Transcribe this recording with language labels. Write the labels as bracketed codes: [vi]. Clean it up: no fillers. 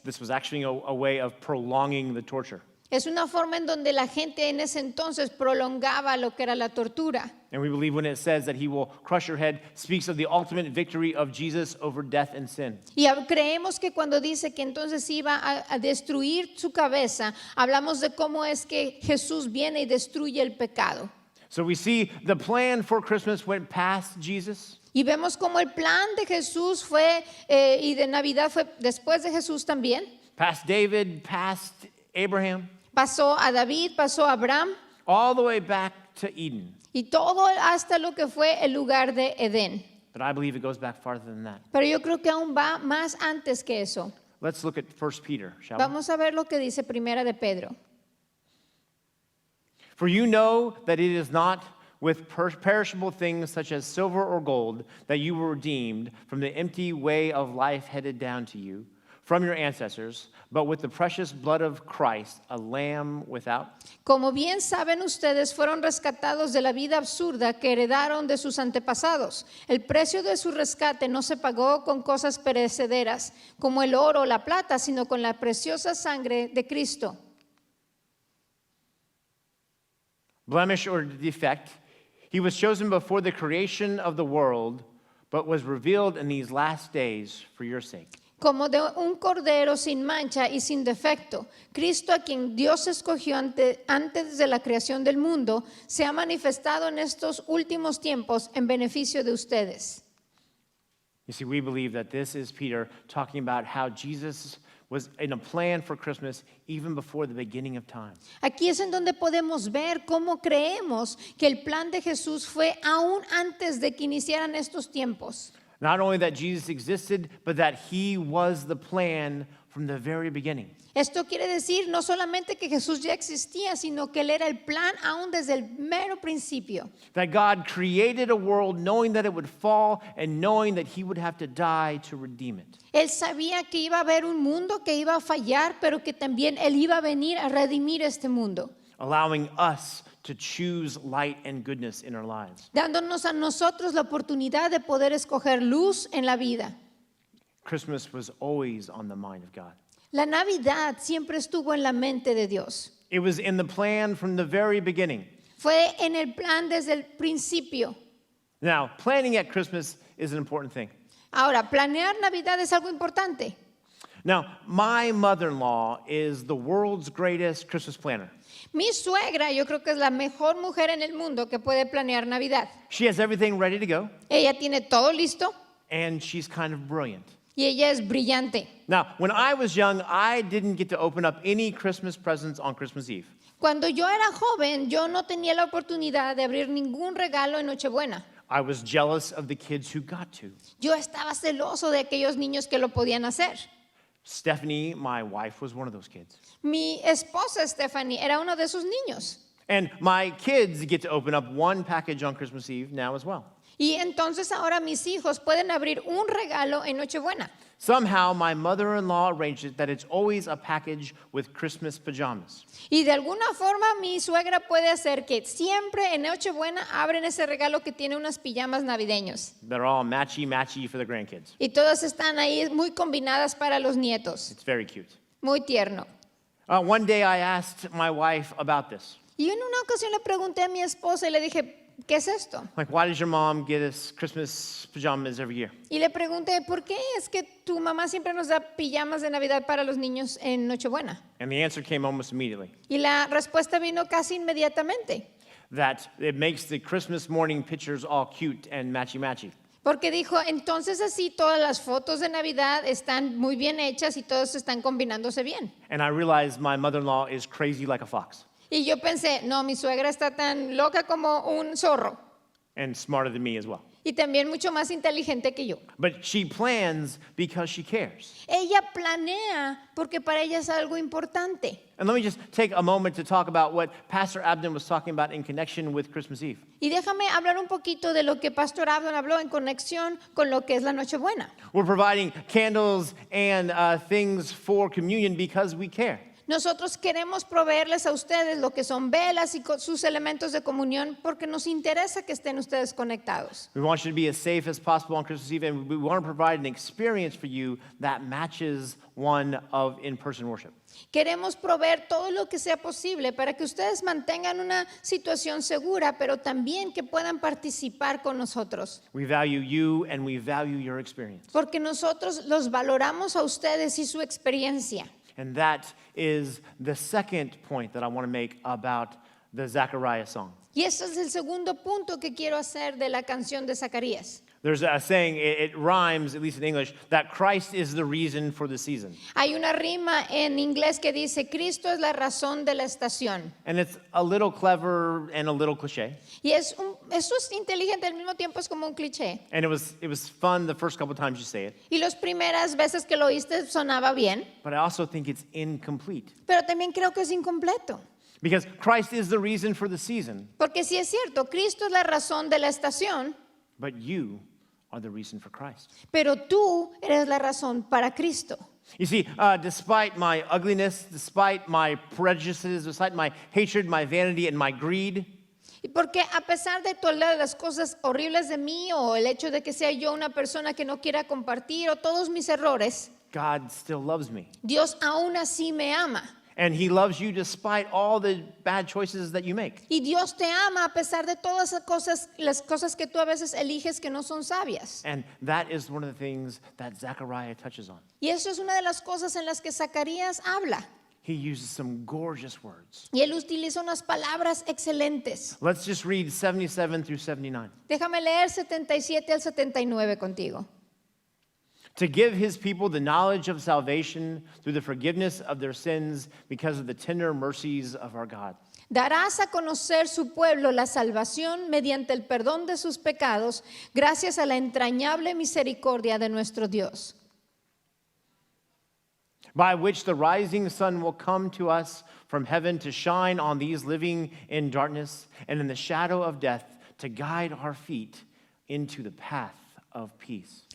[en] This was actually a way of prolonging the torture. [es] Es una forma en donde la gente en ese entonces prolongaba lo que era la tortura. [en] And we believe when it says that he will crush your head, speaks of the ultimate victory of Jesus over death and sin. [es] Y creemos que cuando dice que entonces iba a destruir su cabeza, hablamos de cómo es que Jesús viene y destruye el pecado. [en] So we see the plan for Christmas went past Jesus. [es] Y vemos cómo el plan de Jesús fue, y de Navidad fue después de Jesús también. [en] Past David, past Abraham, [es] Pasó a David, pasó a Abraham [en] all the way back to Eden. [es] y todo hasta lo que fue el lugar de Edén. [en] But I believe it goes back farther than that. [es] Pero yo creo que aún va más antes que eso. [en] Let's look at 1 Peter, shall we? [es] Vamos a ver lo que dice Primera de Pedro. [en] For you know that it is not with perishable things such as silver or gold that you were redeemed from the empty way of life headed down to you from your ancestors, but with the precious blood of Christ, a lamb without. [es] Como bien saben ustedes, fueron rescatados de la vida absurda que heredaron de sus antepasados. El precio de su rescate no se pagó con cosas perecederas, como el oro o la plata, sino con la preciosa sangre de Cristo. [en] Blemish or defect, he was chosen before the creation of the world, but was revealed in these last days for your sake. [es] Como de un cordero sin mancha y sin defecto, Cristo, a quien Dios escogió antes de la creación del mundo, se ha manifestado en estos últimos tiempos en beneficio de ustedes. [en] You see, we believe that this is Peter talking about how Jesus was in a plan for Christmas even before the beginning of time. [es] Aquí es en donde podemos ver cómo creemos que el plan de Jesús fue aún antes de que iniciaran estos tiempos. [en] Not only that Jesus existed, but that he was the plan from the very beginning. [es] Esto quiere decir no solamente que Jesús ya existía, sino que Él era el plan aún desde el mero principio. [en] That God created a world knowing that it would fall and knowing that he would have to die to redeem it. [es] Él sabía que iba a haber un mundo que iba a fallar, pero que también Él iba a venir a redimir este mundo, [en] Allowing us to choose light and goodness in our lives. [es] dándonos a nosotros la oportunidad de poder escoger luz en la vida. [en] Christmas was always on the mind of God. [es] La Navidad siempre estuvo en la mente de Dios. [en] It was in the plan from the very beginning. [es] Fue en el plan desde el principio. [en] Now, planning at Christmas is an important thing. [es] Ahora, planear Navidad es algo importante. [en] Now, my mother-in-law is the world's greatest Christmas planner. [es] Mi suegra, yo creo que es la mejor mujer en el mundo que puede planear Navidad. [en] She has everything ready to go, [es] Ella tiene todo listo [en] and she's kind of brilliant. [es] y ella es brillante. [en] Now, when I was young, I didn't get to open up any Christmas presents on Christmas Eve. [es] Cuando yo era joven, yo no tenía la oportunidad de abrir ningún regalo en Nochebuena. [en] I was jealous of the kids who got to. [es] Yo estaba celoso de aquellos niños que lo podían hacer. [en] Stephanie, my wife, was one of those kids. [es] Mi esposa Stephanie era uno de esos niños. [en] And my kids get to open up one package on Christmas Eve now as well. [es] Y entonces ahora mis hijos pueden abrir un regalo en Nochebuena. [en] Somehow, my mother-in-law arranged it that it's always a package with Christmas pajamas. [es] Y de alguna forma mi suegra puede hacer que siempre en Nochebuena abren ese regalo que tiene unas pijamas navideños. [en] They're all matchy-matchy for the grandkids. [es] Y todas están ahí muy combinadas para los nietos. [en] It's very cute. [es] Muy tierno. [en] One day I asked my wife about this. [es] Y en una ocasión le pregunté a mi esposa y le dije, ¿qué es esto? [en] Like, why does your mom get us Christmas pajamas every year? [es] Y le pregunté, ¿por qué es que tu mamá siempre nos da pijamas de Navidad para los niños en Nochebuena? [en] And the answer came almost immediately. [es] Y la respuesta vino casi inmediatamente. [en] That it makes the Christmas morning pictures all cute and matchy-matchy. [es] Porque dijo, entonces así todas las fotos de Navidad están muy bien hechas y todos están combinándose bien. [en] And I realized my mother-in-law is crazy like a fox [es] Y yo pensé, no, mi suegra está tan loca como un zorro. [en] and smarter than me as well. [es] Y también mucho más inteligente que yo. [en] But she plans because she cares. [es] Ella planea porque para ella es algo importante. [en] And let me just take a moment to talk about what Pastor Abden was talking about in connection with Christmas Eve. [es] Y déjame hablar un poquito de lo que Pastor Abdon habló en conexión con lo que es la Nochebuena. [en] We're providing candles and things for communion because we care. [es] Nosotros queremos proveerles a ustedes lo que son velas y sus elementos de comunión porque nos interesa que estén ustedes conectados. [en] We want you to be as safe as possible on Christmas Eve, and we want to provide an experience for you that matches one of in-person worship. [es] Queremos proveer todo lo que sea posible para que ustedes mantengan una situación segura, pero también que puedan participar con nosotros. [en] We value you and we value your experience. [es] Porque nosotros los valoramos a ustedes y su experiencia. [en] And that is the second point that I want to make about the Zechariah song. [es] Y ese es el segundo punto que quiero hacer de la canción de Zacarías. [en] There's a saying, it rhymes, at least in English, that Christ is the reason for the season. [es] Hay una rima en inglés que dice, Cristo es la razón de la estación. [en] And it's a little clever and a little cliche. [es] Y eso es inteligente, al mismo tiempo es como un cliché. [en] And it was fun the first couple times you say it. [es] Y las primeras veces que lo oíste sonaba bien, [en] But I also think it's incomplete. [es] pero también creo que es incompleto. [en] Because Christ is the reason for the season, [es] Porque sí es cierto, Cristo es la razón de la estación, [en] but you are the reason for Christ. [es] pero tú eres la razón para Cristo. [en] You see, despite my ugliness, despite my prejudices, despite my hatred, my vanity, and my greed, [es] Y porque a pesar de todas las cosas horribles de mí o el hecho de que sea yo una persona que no quiera compartir o todos mis errores, [en] God still loves me. [es] Dios aún así me ama. [en] And he loves you despite all the bad choices that you make. [es] Y Dios te ama a pesar de todas las cosas que tú a veces eliges que no son sabias. [en] And that is one of the things that Zechariah touches on. [es] Y eso es una de las cosas en las que Zacarías habla. [en] He uses some gorgeous words. [es] Y él utiliza unas palabras excelentes. [en] Let's just read 77 through 79. [es] Déjame leer 77 al 79 contigo. [en] To give his people the knowledge of salvation through the forgiveness of their sins because of the tender mercies of our God. [es] Darás a conocer su pueblo la salvación mediante el perdón de sus pecados, gracias a la entrañable misericordia de nuestro Dios, [en] By which the rising sun will come to us from heaven to shine on these living in darkness and in the shadow of death, to guide our feet into the path of peace.